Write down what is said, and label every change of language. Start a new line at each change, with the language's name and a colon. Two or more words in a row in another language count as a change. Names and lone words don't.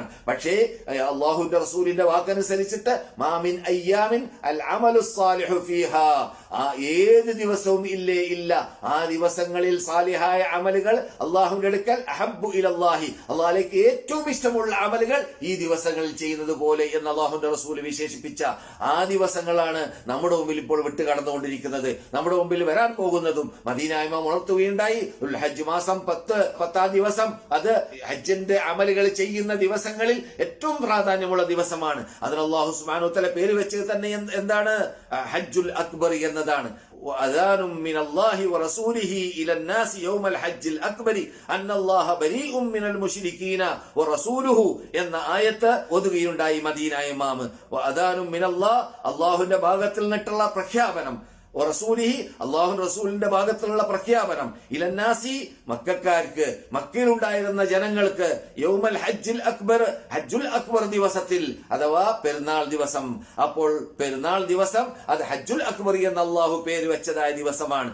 Malayalam: പക്ഷേ അള്ളാഹുവിന്റെ റസൂലിന്റെ വാക്കനുസരിച്ചിട്ട്
Arabic: ما من أيام العمل الصالح فيها,
Malayalam: ഏത് ദിവസവും ഇല്ല ആ ദിവസങ്ങളിൽ സാലിഹായ അമലുകൾ അള്ളാഹുവിന്റെ അടുക്കൽ
Arabic: أحب إلى الله,
Malayalam: അള്ളാഹിലേക്ക് ഏറ്റവും ഇഷ്ടമുള്ള അമലുകൾ ഈ ദിവസങ്ങളിൽ ചെയ്യുന്നത് പോലെ എന്ന് അള്ളാഹുവിന്റെ റസൂൽ വിശേഷിപ്പിച്ച ആ ദിവസങ്ങളാണ് നമ്മുടെ മുമ്പിൽ ഇപ്പോൾ വിട്ടുകടന്നുകൊണ്ടിരിക്കുന്നത്, നമ്മുടെ മുമ്പിൽ വരാൻ പോകുന്നതും. മദീന ഇമാം ഉണർത്തുകയുണ്ടായി, ഹജ്ജ് മാസം 10 ദിവസം അത് ഹജ്ജിന്റെ അമലുകൾ ചെയ്യുന്ന ദിവസങ്ങളിൽ ഏറ്റവും പ്രാധാന്യമുള്ള ദിവസമാണ്. അതിന്
Arabic: الله سبحانه وتعالى
Malayalam: പേര് വെച്ചത് തന്നെ എന്താണ്?
Arabic: الحج الأكبر
Malayalam: എന്നതാണ്.
Arabic: وأذان من الله ورسوله إلى الناس يوم الحج الأكبر أن الله بريء من المشركين ورسوله
Malayalam: എന്ന ആയത്ത് ഓതുകയുണ്ടായി മദീന ഇമാം.
Arabic: وأذان من الله,
Malayalam: അല്ലാഹുവിന്റെ ഭാഗത്തിൽ നിന്നുള്ള പ്രഖ്യാപനം, റസൂലിഹി, അല്ലാഹു റസൂലിന്റെ ഭാഗത്തുള്ള പ്രഖ്യാപനം, ഇലന്നാസി, മക്കക്കാർക്ക്, മക്കയിലുണ്ടായിരുന്ന ജനങ്ങൾക്ക്,
Arabic: يوم الحج الأكبر, الحج الأكبر
Malayalam: ദിവസത്തിൽ അഥവാ പെരുന്നാൾ ദിവസം. അപ്പോൾ പെരുന്നാൾ ദിവസം അത്
Arabic: الحج الأكبر
Malayalam: എന്ന് അല്ലാഹു പേര് വെച്ചതായ ദിവസമാണ്.